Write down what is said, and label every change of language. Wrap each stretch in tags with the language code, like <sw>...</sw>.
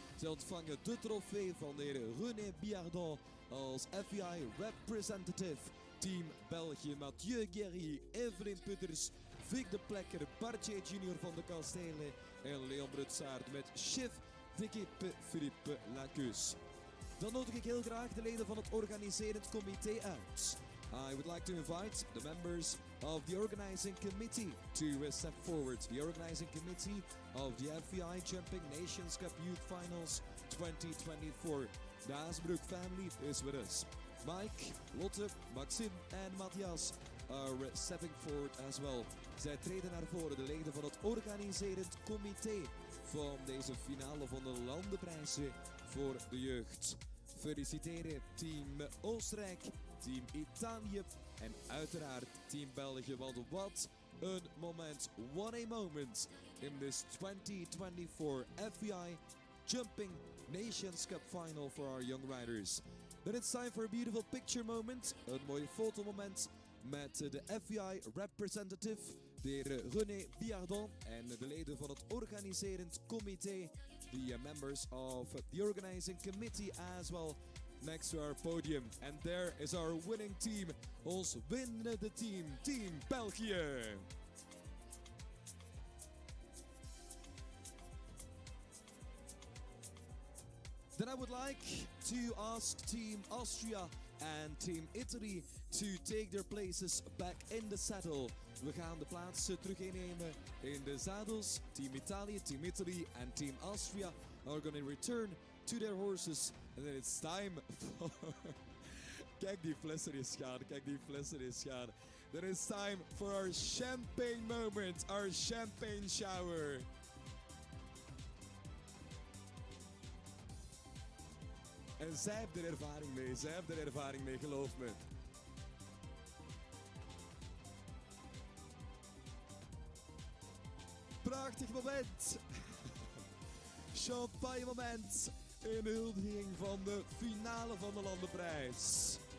<nl>Ze ontvangen de trofee van de heer René Biardon als FEI representative. Team België, Mathieu Guéry, Evelyn Putters, Vic de Plekker, Bartje Junior van de Kastelen en Leon Brutsaert met chef d'équipe Philippe Lacus. Dan nodig ik heel graag de leden van het organiserend comité uit.</nl> <en>I would like to invite the members of the organizing committee to step forward. The organizing committee of the FEI Jumping Nations Cup Youth Finals 2024. The Haasbroek family is with us. Mike, Lotte, Maxime en Matthias are stepping forward as well.</en> <nl>Zij treden naar voren, de leden van het organiserend comité van deze finale van de landenprijzen voor de jeugd. Feliciteren Team Oostenrijk, Team Italië en uiteraard Team België. Want wat een moment,</nl> <en>what a moment in this 2024 FEI Jumping Nations Cup Final for our young riders. Then it's time for a beautiful picture moment,</en> <nl>een mooi fotomoment met de FEI representative, de heer René Biardon en de leden van het organiserend comité,</nl> <en>the members of the organizing committee as well, next to our podium. And there is our winning team,</en> <nl>ons winnende team,</nl> <en>Team België. Then I would like to ask Team Austria and Team Italy to take their places back in the saddle.</en> <nl>We gaan de plaatsen terug innemen in de zadels.</nl> <en>Team Italië, Team Italy and Team Austria are going to return to their horses. And then it's time for...</en> <nl>Kijk die flessen eens gaan, kijk die flessen eens gaan.</nl> <en>Then it's time for our champagne moment, our champagne shower.</en> <nl>En zij hebben er ervaring mee, zij hebben er ervaring mee, geloof me. prachtig moment. Champagne moment in huldiging van de finale van de landenprijs.</nl>